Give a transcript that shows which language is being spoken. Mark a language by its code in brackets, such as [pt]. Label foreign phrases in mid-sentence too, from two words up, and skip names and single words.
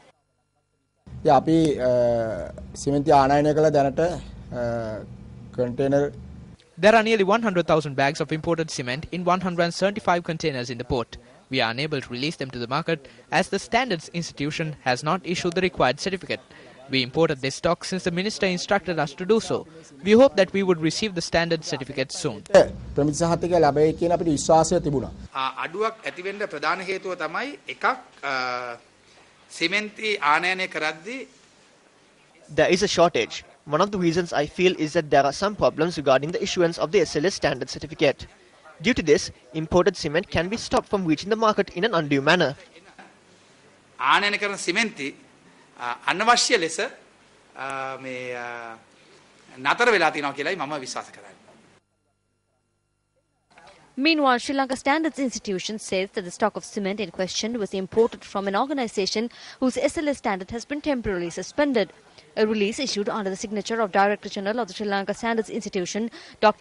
[en] There are nearly 100,000 bags of imported cement in 175 containers in the port. We are unable to release them to the market as the Standards Institution has not issued the required certificate. We imported this stock since the Minister instructed us to do so. We hope that we would receive the standard certificate soon. [si] අඩුවක් ඇති වෙන්න ප්‍රධාන හේතුව තමයි එකක් සිමෙන්ති ආනයනය කරද්දී [en] there is a shortage. One of the reasons I feel is that there are some problems regarding the issuance of the SLS standard certificate. Due to this, imported cement can be stopped from reaching the market in an undue manner. [si] ආනයනය කරන සිමෙන්ති අනවශ්‍ය ලෙස මේ නතර වෙලා තියෙනවා කියලායි මම විශ්වාස කරන්නේ. [en] Meanwhile, Sri Lanka Standards Institution says that the stock of cement in question was imported from an organisation whose SLS standard has been temporarily suspended. A release issued under the signature of Director General of the Sri Lanka Standards Institution, Dr.